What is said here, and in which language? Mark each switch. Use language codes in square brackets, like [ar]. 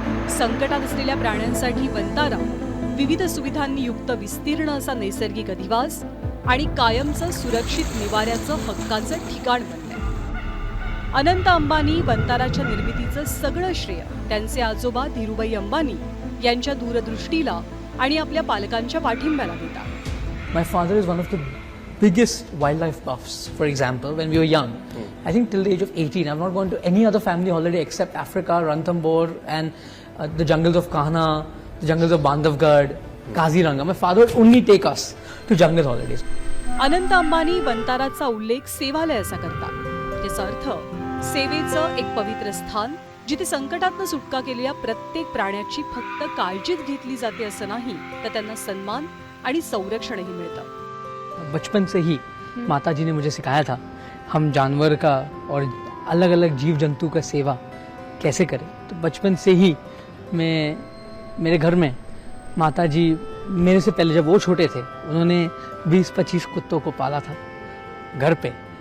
[mr] संकटात असलेल्या प्राण्यांसाठी वंतारा विविध सुविधांनी युक्त विस्तीर्ण असा नैसर्गिक अधिवास आणि कायमचं सुरक्षित निवाऱ्याचं हक्काचं ठिकाण बनलंय. अनंत अंबानी वंताराच्या निर्मितीचं सगळं श्रेय त्यांचे आजोबा धीरूभाई अंबानी यांच्या दूरदृष्टीला आणि आपल्या पालकांच्या पाठिंब्याला देतात. [en] My father is one of the biggest wildlife buffs. For example, when we were young, I think till the age of 18, I've not gone to any other family holiday except Africa, Ranthambore and the jungles of Kahana, the jungles of Bandhavgarh, Kaziranga. My father would only take us to jungle holidays. [mr] Anant Ambani वंताराचा उल्लेख सेवालयाचा करतात. याचा अर्थ सेवेचं एक पवित्र स्थान, जिथे संकटातनं सुटका केलेल्या प्रत्येक प्राण्याची फक्त काळजीच घेतली जाते असं नाही, तर त्यांना सन्मान आणि संरक्षणही मिळतं. [hi] बचपन से ही माता जी ने मुझे सिखाया था हम जानवर का और अलग अलग जीव जंतु का सेवा कैसे करें। तो बचपन से ही मैं मेरे घर में माता जी मेरे से पहले जब वो छोटे थे उन्होंने 20-25 कुत्तों को पाला था घर पे।